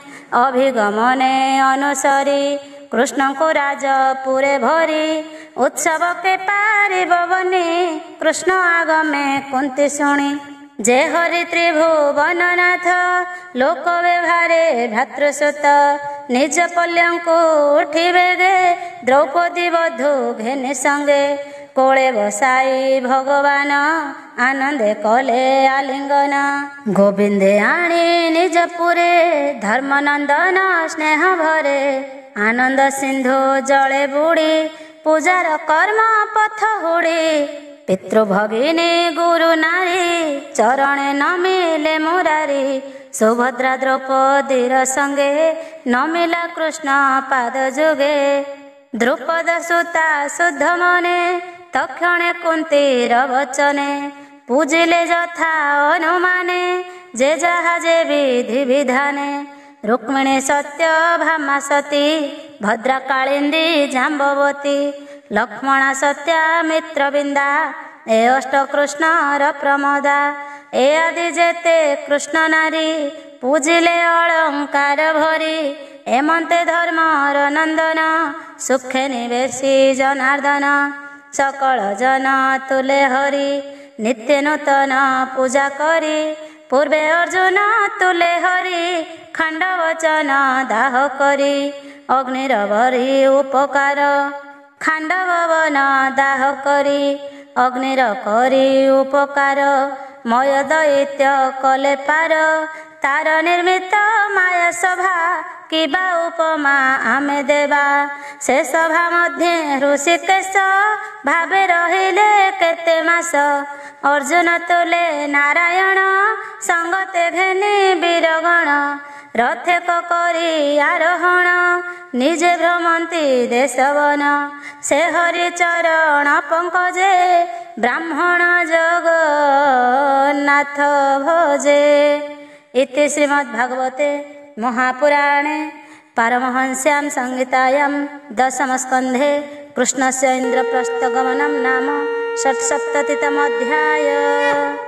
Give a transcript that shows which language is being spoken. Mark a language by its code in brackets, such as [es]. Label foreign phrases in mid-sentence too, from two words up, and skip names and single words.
[or] ଅଭିଗମନେ ଅନୁସରୀ କୃଷ୍ଣ କୋ ରାଜପୁରେ ଭରୀ ଉତ୍ସବ କେ ପାରିବ ବନୀ କୃଷ୍ଣ ଆଗମେ କୁନ୍ତୀ ଶୁଣୀ ଯେ ହରି ତ୍ରିଭୁବନନାଥ ଲୋକ ବ୍ୟବହାରେ ଭ୍ରାତୃସୁତ ନିଜ ପଲ୍ୟଙ୍କୁ ଉଠିବେ ଗେ ଦ୍ରୌପଦୀ ବଧୂ ଘେନି ସଙ୍ଗେ କୋଳେ ବସାଇ ଭଗବାନ ଆନନ୍ଦେ କଲେ ଆଲିଙ୍ଗନ ଗୋବିନ୍ଦେ ଆଣୀ ନିଜପୁରେ ଧର୍ମନନ୍ଦନ ସ୍ନେହ ଭରେ ଆନନ୍ଦ ସିନ୍ଧୁ ଜଳେ ବୁଡ଼ୀ ପୂଜାର କର୍ମ ପଥ ହୁଡ଼ୀ ପିତୃଭଗିନୀ ଗୁରୁ ନାରୀ ଚରଣେ ନମିଲେ ମୁରାରୀ ସୁଭଦ୍ରା ଦ୍ରୌପଦୀର ସଙ୍ଗେ ନମିଲା କୃଷ୍ଣ ପାଦ ଯୁଗେ ଦ୍ରୁପଦ ସୁତା ଶୁଦ୍ଧ ମନେ ତକ୍ଷଣେ କୁନ୍ତୀର ବଚନେ ପୂଜିଲେ ଯଥା ଅନୁମାନେ ଯେ ଯହା ଯେ ବିଧି ବିଧାନେ ରୁକ୍ମିଣୀ ସତ୍ୟ ଭାମା ସତୀ ଭଦ୍ରା କାଳିନ୍ଦୀ ଜାମ୍ବବତୀ ଲକ୍ଷ୍ମଣା ସତ୍ୟା ମିତ୍ରବିନ୍ଦା ଏ ଅଷ୍ଟ କୃଷ୍ଣର ପ୍ରମୋଦା ଏ ଆଦି ଯେତେ କୃଷ୍ଣ ନାରୀ ପୂଜିଲେ ଅଳଙ୍କାର ଭରୀ ଏମନ୍ତେ ଧର୍ମର ନନ୍ଦନ ସୁଖେ ନିବେଶୀ ଜନାର୍ଦ୍ଦନ ସକଳ ଜନ ତୁଲେ ହରି ନିତ୍ୟ ନୂତନ ପୂଜା କରୀ ପୂର୍ବେ ଅର୍ଜୁନ ତୁଲେ ହରି ଖଣ୍ଡ ବଚନ ଦାହ କରୀ ଅଗ୍ନିର ଭରୀ ଉପକାର ଖାଣ୍ଡବନ ଦାହ କରୀ ଅଗ୍ନିର କରୀ ଉପକାର ମୟ ଦୈତ୍ୟ କଲେ ପାର ତାର ନିର୍ମିତ ମାୟା ସଭା କିବା ଉପମା ଆମେ ଦେବା ସେ ସଭା ମଧ୍ୟ ଋଷିକେଶ ଭାବେ ରହିଲେ କେତେ ମାସ ଅର୍ଜୁନ ତୁଲେ ନାରାୟଣ ସଙ୍ଗତେ ଘେନୀ ବୀରଗଣ ରଥେକ କରୀ ଆରୋହଣ ନିଜେ ଭ୍ରମନ୍ତୀ ଦେଶବନ ସେ ହରି ଚରଣ ପଙ୍କଜେ ବ୍ରାହ୍ମଣ ଜଗନ୍ନାଥ ଭଜେ। [sa] इति श्रीमद्भागवते महापुराणे पारमहंस्यां संहितायां दशमस्कन्धे कृष्णस्य इन्द्रप्रस्थगमनं नाम षट्सप्ततितमोऽध्यायः।